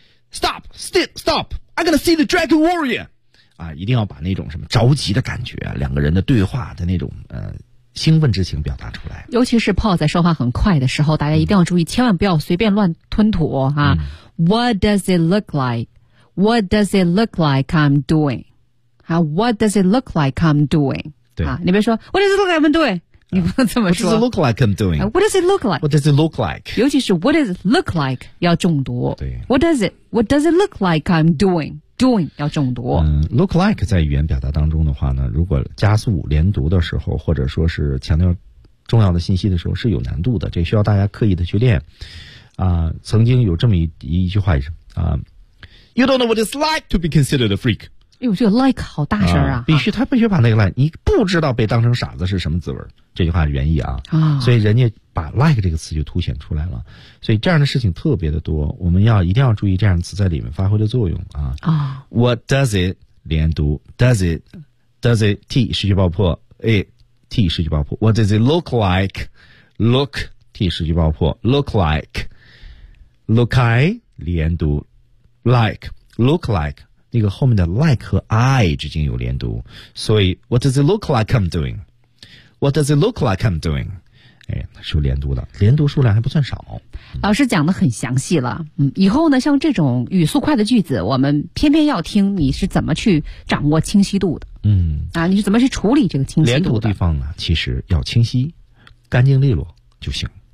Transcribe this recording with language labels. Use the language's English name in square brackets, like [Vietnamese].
[English] Stop, stop, stop! I'm gonna see the Dragon Warrior. [Chinese] 啊，一定要把那种什么着急的感觉，两个人的对话的那种兴奋之情表达出来。尤其是 Paul 在说话很快的时候，大家一定要注意，千万不要随便乱吞吐啊。 [English] What does it look like? What does it look like I'm doing? 啊 ，What does it look like I'm doing? [Chinese] 对 [English] 啊， [Chinese] 你别说 [English] What does it look like I'm doing? [Chinese] 你不能这么说。 [English] What does it look like I'm doing? What does it look like? What does it look like? [Chinese] 尤其是 [English] What does it look like? [Chinese] 要重读。对。 [English] What does it look like I'm doing? Doing [Chinese] 要重读。 Look like 在语言表达当中的话呢，如果加速连读的时候，或者说是强调重要的信息的时候，是有难度的。这需要大家刻意的去练。曾经有这么一句话 [English] You don't know what it's like to be considered a freak. [Chinese] 哎呦，这个 like 好大声啊！必须，他必须把那个 like， 你不知道被当成傻子是什么滋味。这句话原意啊，所以人家把 like 这个词就凸显出来了，所以这样的事情特别的多，我们要一定要注意这样的词在里面发挥的作用啊。 [English] What does it [Chinese] 连读 [English] does it t [Chinese] 失去爆破 [English] a t 失去爆破 What does it look like look t 失去爆破 look like look I 连读 like look like [Chinese] 那个后面的 [English] like 和 I [Chinese] 之间有连读，所以 [English] What does it look like I'm doingWhat does it look like I'm doing? [Chinese] 哎，是连读的，连读数量还不算少。老师讲的很详细了，以后呢，像这种语速快的句子，我们偏偏要听你是怎么去掌握清晰度的。你是怎么去处理这个清晰度的？连读的地方呢，其实要清晰、干净利落就行。